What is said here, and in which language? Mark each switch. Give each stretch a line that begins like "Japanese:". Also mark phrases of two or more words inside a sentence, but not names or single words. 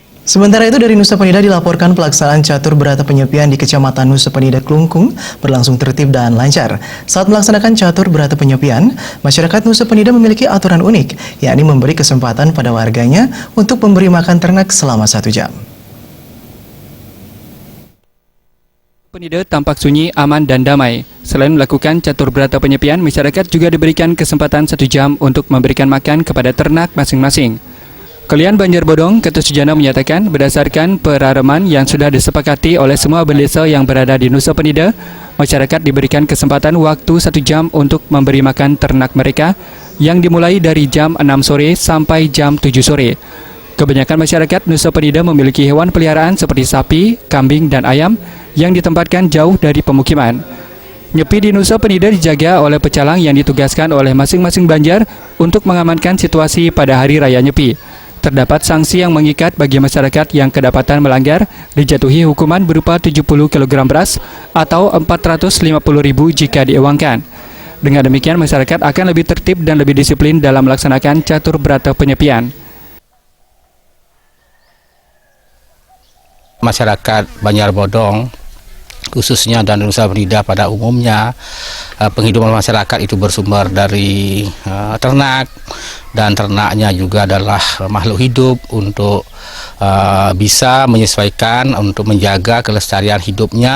Indonesian: Sementara itu dari Nusa Penida dilaporkan pelaksanaan catur berata penyepian di Kecamatan Nusa Penida Klungkung berlangsung tertib dan lancar. Saat melaksanakan catur berata penyepian, masyarakat Nusa Penida memiliki aturan unik, yakni memberi kesempatan pada warganya untuk memberi makan ternak selama 1 jam. Penida tampak sunyi, aman, dan damai. Selain melakukan catur berata penyepian, masyarakat juga diberikan kesempatan 1 jam untuk memberikan makan kepada ternak masing-masing. Kalian Banjar Bodong, Ketua Sujana menyatakan berdasarkan perareman yang sudah disepakati oleh semua desa yang berada di Nusa Penida, masyarakat diberikan kesempatan waktu 1 jam untuk memberi makan ternak mereka yang dimulai dari jam 6 sore sampai jam 7 sore. Kebanyakan masyarakat Nusa Penida memiliki hewan peliharaan seperti sapi, kambing, dan ayam yang ditempatkan jauh dari pemukiman. Nyepi di Nusa Penida dijaga oleh pecalang yang ditugaskan oleh masing-masing banjar untuk mengamankan situasi pada hari raya Nyepi. Terdapat sanksi yang mengikat bagi masyarakat yang kedapatan melanggar, dijatuhi hukuman berupa 70 kg beras atau 450.000 jika diuangkan. Dengan demikian, masyarakat akan lebih tertib dan lebih disiplin dalam melaksanakan catur berata penyepian. Masyarakat Banjar Bodong, khususnya dan Nusa Penida pada umumnya, penghidupan masyarakat itu bersumber dari ternak, dan ternaknya juga adalah makhluk hidup untuk bisa menyesuaikan untuk menjaga kelestarian hidupnya.